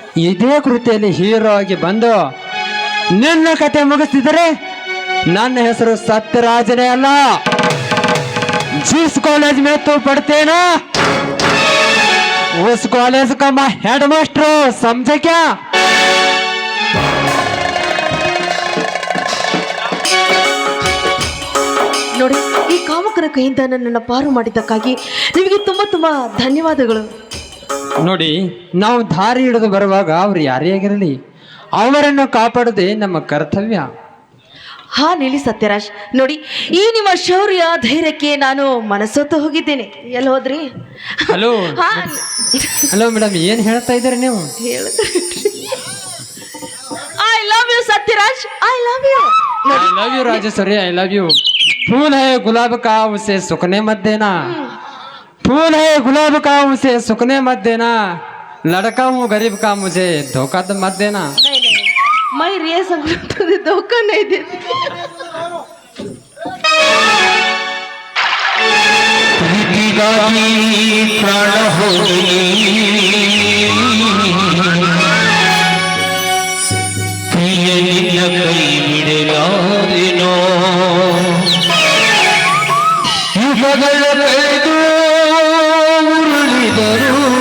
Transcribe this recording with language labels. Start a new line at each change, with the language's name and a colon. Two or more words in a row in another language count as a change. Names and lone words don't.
Kannada: ಇದೇ ಕೃತಿಯಲ್ಲಿ ಹೀರೋ ಆಗಿ ಬಂದು ನಿನ್ನ ಕತೆ ಮುಗಿಸ್ತಿದ್ರೆ ನನ್ನ ಹೆಸರು ಸತ್ಯರಾಜನೇ ಅಲ್ಲ.
Hindi: जिस कॉलेज में तू पढ़ते ना उस कॉलेज का मैं हेडमास्टर हूं, समझे क्या?
Kannada: ನೋಡಿ, ಈ ಕಾಮಕನ ಕೈಯಿಂದ ನನ್ನನ್ನು ಪಾರು ಮಾಡಿದ್ದಕ್ಕಾಗಿ ನಿಮಗೆ ತುಂಬಾ ತುಂಬಾ ಧನ್ಯವಾದಗಳು. ನೋಡಿ, ನಾವು ದಾರಿ ಹಿಡಿದು ಬರುವಾಗ ಅವ್ರು ಯಾರೇ ಆಗಿರಲಿ ಅವರನ್ನು ಕಾಪಾಡೋದೇ ನಮ್ಮ ಕರ್ತವ್ಯ. ಹಾ ನೀಲಿ ಸತ್ಯರಾಜ್, ನೋಡಿ ಈ ನಿಮ್ಮ ಶೌರ್ಯ ಧೈರ್ಯಕ್ಕೆ ನಾನು ಮನಸ್ಸೊತ್ತು ಹೋಗಿದ್ದೇನೆ. ಎಲ್ಲಿ ಹೋದ್ರಿ? ಹಲೋ ಹಾ
English: hello madam,
Kannada: ಏನ್ ಹೇಳ್ತಾ ಇದ್ದೀರಿ ನೀವು?
English: I love you ಸತ್ಯರಾಜ್, I love you. I love you राजेश्वरी, I love you.
Hindi: फूल है गुलाब का उसे सुखने मत देना, फूल है गुलाब का उसे सुखने मत देना, लड़का हूँ गरीब का मुझे धोखा तो मत देना. मैं रिया समझता धोखा नहीं देती.
Kannada: ಪ್ರೀತಿಗಾಗಿ ಪ್ರಾಣ ಹೋಗಲಿ, ಪ್ರಿಯ ನಿನ್ನ ಕೈ ಬಿಡಲಾರೆನೋ, ಯುಗಗಳ ಕಳೆದು ಉರುಳಿದರು,